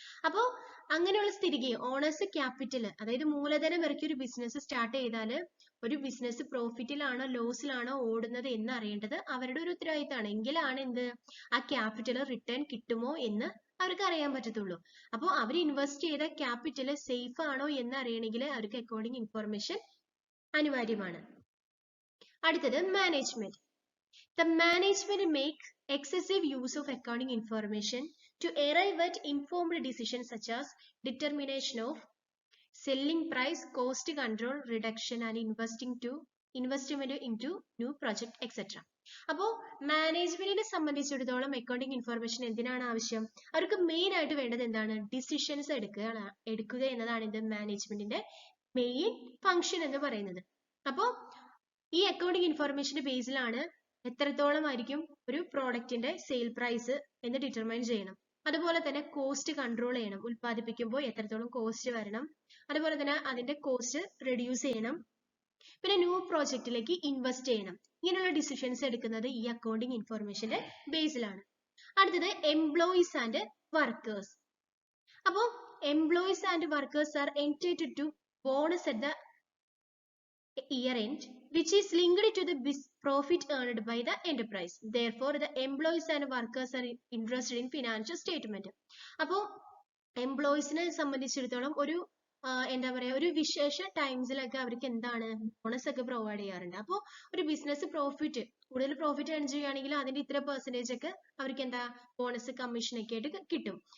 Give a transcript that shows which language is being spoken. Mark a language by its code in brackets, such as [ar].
[ml] അപ്പോ അങ്ങനെയുള്ള സ്ഥിതിക്ക് ഓണേഴ്സ് ക്യാപിറ്റല്, അതായത് മൂലധനം ഇറക്കി ഒരു ബിസിനസ് സ്റ്റാർട്ട് ചെയ്താൽ ഒരു ബിസിനസ് പ്രോഫിറ്റിലാണോ ലോസിലാണോ ഓടുന്നത് എന്ന് അറിയേണ്ടത് അവരുടെ ഒരു ഉത്തരവാദിത്തമാണ്. എങ്കിലാണ് എന്ത് ആ ക്യാപിറ്റൽ റിട്ടേൺ കിട്ടുമോ എന്ന് അവർക്ക് അറിയാൻ പറ്റത്തുള്ളൂ. അപ്പോൾ അവർ ഇൻവെസ്റ്റ് ചെയ്ത ക്യാപിറ്റൽ സേഫ് ആണോ എന്ന് അറിയണമെങ്കിൽ അവർക്ക് അക്കൗണ്ടിംഗ് ഇൻഫർമേഷൻ അനിവാര്യമാണ്. അടുത്തത് management. [en] The management make excessive use of accounting information to arrive at informed decisions such as determination of selling price, cost control, reduction and investment into new project etc. [ml] അപ്പോൾ മാനേജ്മെന്റിനെ സംബന്ധിച്ചിടത്തോളം accounting information എന്തിനാണ് ആവശ്യം, അവർക്ക് main ആയിട്ട് വേണ്ടത് എന്താണ് decisions എടുക്കുക എന്നതാണ് ഇത് മാനേജ്മെന്റിന്റെ മെയിൻ ഫംഗ്ഷൻ എന്ന് പറയുന്നത്. അപ്പോൾ ഈ അക്കൗണ്ടിംഗ് ഇൻഫർമേഷന്റെ ബേസിലാണ് എത്രത്തോളം ആയിരിക്കും ഒരു പ്രോഡക്റ്റിന്റെ സെയിൽ പ്രൈസ് എന്ന് ഡിറ്റർമൈൻ ചെയ്യണം. അതുപോലെ തന്നെ കോസ്റ്റ് കൺട്രോൾ ചെയ്യണം, ഉൽപ്പാദിപ്പിക്കുമ്പോൾ എത്രത്തോളം കോസ്റ്റ് വരണം, അതുപോലെ തന്നെ അതിന്റെ കോസ്റ്റ് റെഡ്യൂസ് ചെയ്യണം, പിന്നെ ന്യൂ പ്രോജക്റ്റിലേക്ക് ഇൻവെസ്റ്റ് ചെയ്യണം. ഇങ്ങനെയുള്ള ഡിസിഷൻസ് എടുക്കുന്നത് ഈ അക്കൗണ്ടിംഗ് ഇൻഫർമേഷന്റെ ബേസിലാണ്. അടുത്തത് [en] Employees and workers. അപ്പോൾ employees and workers are entitled to bonus at the year end, which is linked to the profit earned by the enterprise. Therefore, the employees and workers are interested in financial statement. [ml] അപ്പോൾ എംപ്ലോയീസിനെ സംബന്ധിച്ചിടത്തോളം ഒരു എന്താ പറയാ ഒരു വിശേഷ ടൈംസിലൊക്കെ അവർക്ക് എന്താണ് bonus ഒക്കെ പ്രൊവൈഡ് ചെയ്യാറുണ്ട്. അപ്പോൾ ഒരു ബിസിനസ് കൂടുതൽ പ്രോഫിറ്റ് ഏൺ ചെയ്യുകയാണെങ്കിൽ അതിന്റെ ഇത്ര പെർസെന്റേജ് ഒക്കെ അവർക്ക് എന്താ ബോണസ് കമ്മീഷൻ ഒക്കെ ആയിട്ട് കിട്ടും.